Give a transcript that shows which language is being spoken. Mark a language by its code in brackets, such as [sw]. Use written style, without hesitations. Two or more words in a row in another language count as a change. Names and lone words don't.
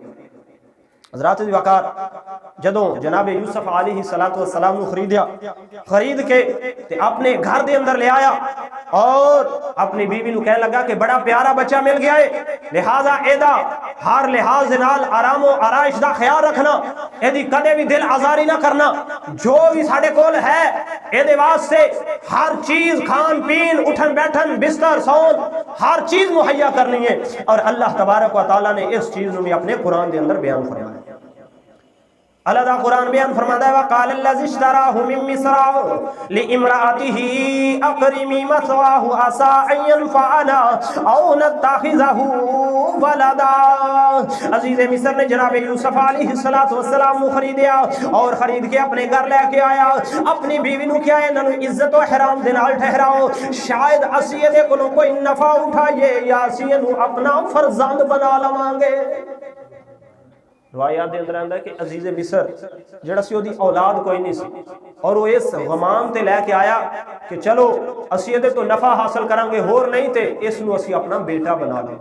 [pa] حضرات وقار جدوں جناب یوسف [ar] علیہ السلام [pa] نو خرید کے تے اپنے گھر دے اندر لے آیا، اور اپنی بیوی نو کہنے لگا کہ بڑا پیارا بچہ مل گیا ہے، لہذا ایدا ہر لحاظ نال آرام و آرائش دا خیال رکھنا، ایدی کدے بھی دل آزاری نہ کرنا، جو بھی ساڑے کول ہے ایدے واسطے ہر چیز کھان پین اٹھن بیٹھن بستر سون ہر چیز مہیا کرنی ہے۔ اور [ar] اللہ تبارک و تعالیٰ [pa] نے اس چیز نو بھی اپنے قرآن دے اندر بیان فرمایا۔ اللہ دا قرآن بیان فرماتا ہے [ar] وَقَالَ الَّذِي اشْتَرَاهُ مِن مِّصْرَ لِامْرَأَتِهِ أَكْرِمِي مَثْوَاهُ عَسَىٰ أَن يَنفَعَنَا أَوْ نَتَّخِذَهُ وَلَدًا۔ [pa] عزیز مصر نے جناب یوسف [ar] علیہ السلام [pa] نو خریدیا اور خرید کے اپنے گھر لے کے آیا، اپنی بیوی نو کیا ہے انہوں عزت و احترام دے نال ٹھہراؤ، شاید اسی دے کولوں کوئی نفع اٹھائیے یا اسی نو اپنا فرزند بنا لواں گے۔ روایات دے اندر آندا ہے کہ عزیز مصر جڑا سی دی اولاد کوئی نہیں سی، اور وہ اس غمام تے لے کے آیا کہ چلو اسی دے تو نفع حاصل کریں گے، ہور نہیں تے اس نو اسی اپنا بیٹا بنا لیں۔